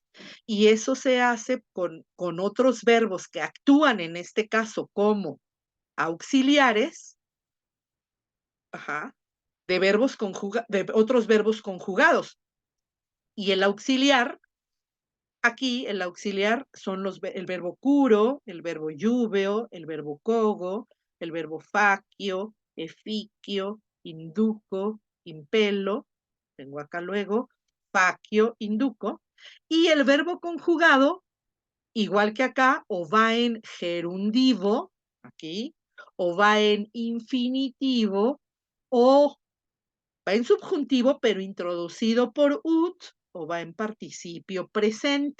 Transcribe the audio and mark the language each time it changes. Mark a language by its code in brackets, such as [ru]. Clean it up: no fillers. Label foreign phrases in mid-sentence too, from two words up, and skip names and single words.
[es] Y eso se hace con otros verbos que actúan en este caso como auxiliares, ajá, de otros verbos conjugados. Y el auxiliar, aquí el auxiliar son el verbo curo, el verbo lluveo, el verbo cogo, el verbo facio, eficio, induco, impelo, tengo acá luego, facio, induco, y el verbo conjugado igual que acá, o va en gerundivo, aquí, o va en infinitivo, o va en subjuntivo, pero introducido por ut, o va en participio presente.